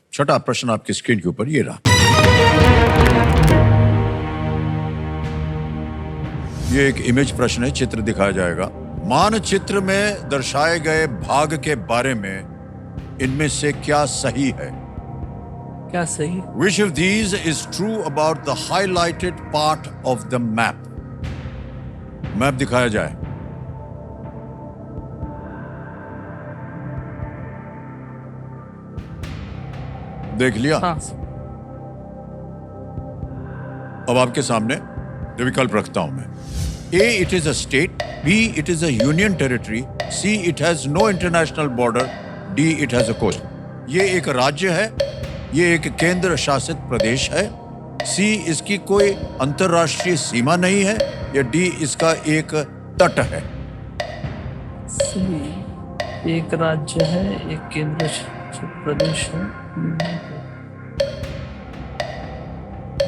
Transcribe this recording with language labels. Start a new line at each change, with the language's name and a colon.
Hindi: छठा प्रश्न आपकी स्क्रीन के ऊपर ये रहा। ये एक इमेज प्रश्न है, चित्र दिखाया जाएगा। मानचित्र में दर्शाए गए भाग के बारे में इनमें से क्या सही है? क्या सही?
English: Which of these is true about the highlighted part of the map?
Hindi: Map दिखाया जाए। देख लिया? हाँ सर। अब आपके सामने जो विकल्प रखता हूं मैं।
English: A, it is a state. B, it is a union territory. C, it has no international border. D, it has a coast.
Hindi: ये एक राज्य है, ये एक केंद्र शासित प्रदेश है। C, इसकी कोई अंतरराष्ट्रीय सीमा नहीं है। या D, इसका एक तट है। सही। एक राज्य है, एक केंद्र शासित प्रदेश है।